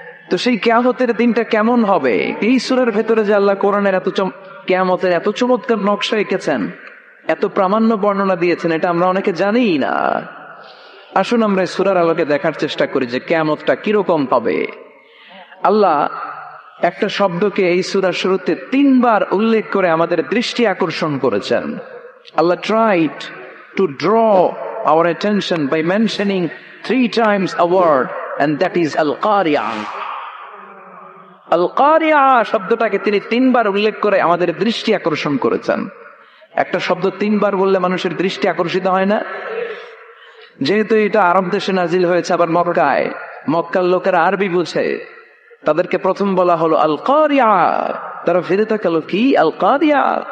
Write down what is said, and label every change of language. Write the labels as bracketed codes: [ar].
[bn] তো সেই কিয়ামতের দিনটা কেমন হবে? এই সূরার ভেতরে যে আল্লাহ কোরআনের কিয়ামতের এত চমৎকার নকশা এঁকেছেন, এত প্রামাণ্য বর্ণনা দিয়েছেন, এটা আমরা অনেকে জানিই না। আসুন আমরা এই সূরার আলোকে দেখার চেষ্টা করি যে কিয়ামতটা কিরকম হবে। আল্লাহ একটা শব্দকে এই সূরার শুরুতে 3 বার উল্লেখ করে আমাদের দৃষ্টি আকর্ষণ করেছেন। [en] Allah tried to draw our attention by mentioning 3 times a word, and that is al-qari'ah. [bn] আল-কারিআহ শব্দটাকে তিনি 3 বার উল্লেখ করে আমাদের দৃষ্টি আকর্ষণ করেছেন। একটা শব্দ 3 বার বললে মানুষের দৃষ্টি আকর্ষিত হয় না? যেহেতু এটা আরব দেশে নাজিল হয়েছে, আবার মক্কায়, মক্কার লোকেরা আরবি বুঝে, তাদেরকে প্রথম বলা হলো আল-কারিআহ, তারা ফিরে তাকালো, কি আল-কারিআহ?